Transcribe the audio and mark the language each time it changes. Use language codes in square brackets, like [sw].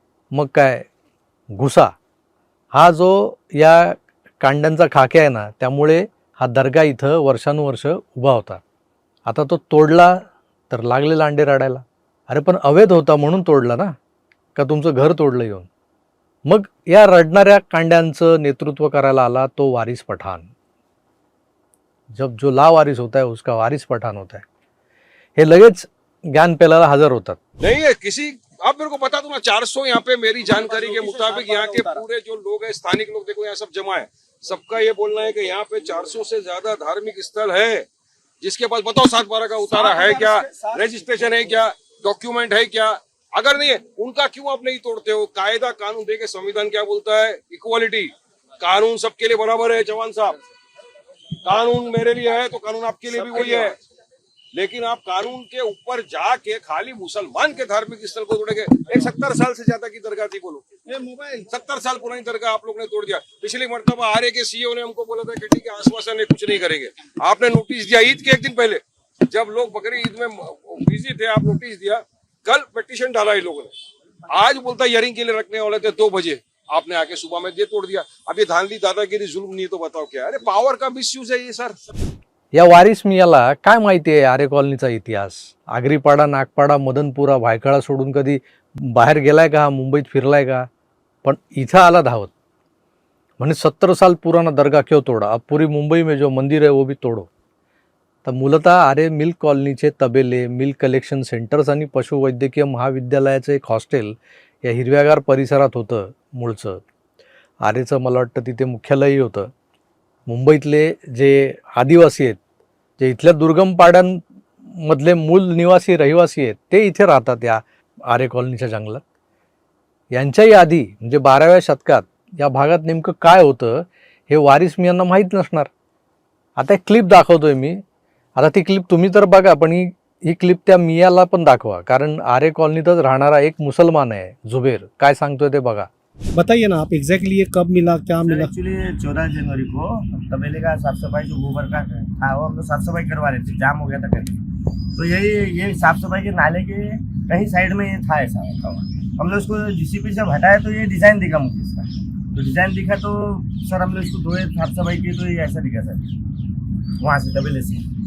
[mr] मग काय घुसा हा जो या कांड्यांचा खाके आहे ना, त्यामुळे हा दर्गा इथं वर्षानुवर्ष उभा होता. आता तो तोडला तर लागले लांडे रडायला. अरे पण अवैध होता म्हणून तोडला ना. का तुमचं घर तोडलं येऊन? मग या रडणाऱ्या कांड्यांचं नेतृत्व करायला आला तो वारिस पठाण. [hi] जब जो लावारिस होता है उसका वारिस पठाण होता है. [mr] हे लगेच ज्ञान पेलाला हजर होतात. [hi] नहीं है किसी, आप मेरे को बता दो ना. 400 यहाँ पे मेरी जानकारी के मुताबिक यहाँ के पूरे जो लोग हैं, स्थानिक लोग, देखो यहाँ सब जमा है. सबका ये बोलना है कि यहाँ पे 400 से ज्यादा धार्मिक स्थल है. जिसके पास बताओ 7/12 का उतारा है क्या, रजिस्ट्रेशन है क्या, डॉक्यूमेंट है क्या? अगर नहीं है उनका क्यों आप नहीं तोड़ते हो? कायदा कानून देके संविधान क्या बोलता है? इक्वालिटी. कानून सबके लिए बराबर है चौहान साहब. कानून मेरे लिए है तो कानून आपके लिए भी वही है. लेकिन आप कानून के ऊपर जाके खाली मुसलमान के धार्मिक स्थल को तोड़ेंगे. एक 70 साल से ज्यादा की दरगाह थी, बोलो 70 साल पुरानी दरगाह आप लोग ने तोड़ दिया. पिछली मरतबा आर्य के सीईओ ने हमको बोला था कि ठीक है आश्वासन है, कुछ नहीं करेंगे. आपने नोटिस दिया ईद के एक दिन पहले, जब लोग बकरी ईद में बिजी थे, आप नोटिस दिया. कल पिटीशन डाला इन लोगों ने. आज बोलता हियरिंग के लिए रखने वाले थे 2 बजे, आपने आके सुबह में ये तोड़ दिया. अब ये धांधली दादागिरी जुल्म नहीं तो बताओ क्या? अरे पावर का मिसयूज है ये सर. [mr] या वारिस मियाला काय माहिती आहे आरे कॉलनीचा इतिहास? आगरीपाडा, नागपाडा, मदनपुरा, भायखळा सोडून कधी बाहेर गेलाय का? मुंबईत फिरलाय का? पण इथं आला धावत. म्हणे [hi] 70 साल पुराना दरगाह क्यों तोड़ा, अब पूरी मुंबई में जो मंदिर है वो भी तोड़ो. [mr] तर मूलतः आरे मिल्क कॉलनीचे तबेले, मिल्क कलेक्शन सेंटर्स आणि पशुवैद्यकीय महाविद्यालयाचं एक हॉस्टेल या हिरव्यागार परिसरात होतं मूळचं. आरेचं मला वाटतं तिथे मुख्यालयही होतं. मुंबईतले जे आदिवासी आहेत, जे इथल्या दुर्गम पाड्यांमधले मूल निवासी रहिवासी आहेत, ते इथे राहतात या आरे कॉलनीच्या जंगलात. यांच्याही आधी म्हणजे 12व्या शतकात या भागात नेमकं काय होतं हे वारिस मियांना माहीत नसणार. आता एक क्लिप दाखवतोय मी. आता ती क्लिप तुम्ही तर बघा, पण ही क्लिप त्या मियाला पण दाखवा, कारण आरे कॉलनीतच राहणारा एक मुसलमान आहे जुबेर. काय सांगतोय ते बघा. [hi] बताइए ना आप एग्जैक्टली ये कब मिला, क्या मिला? एक्चुअली 14 जनवरी को तबेले का साफ सफाई जो गोबर का था वो हम लोग साफ सफाई करवा रहे थे, जाम हो गया था कहीं. तो ये साफ सफाई के नाले के कहीं साइड में ये था ऐसा रखा हुआ. हमने उसको जीसीपी से हटाया तो ये डिज़ाइन दिखा मुझे इसका. तो डिज़ाइन दिखा तो सर हमने उसको धोए, साफ सफाई की तो ये ऐसा दिखा सर वहाँ से तबेले से.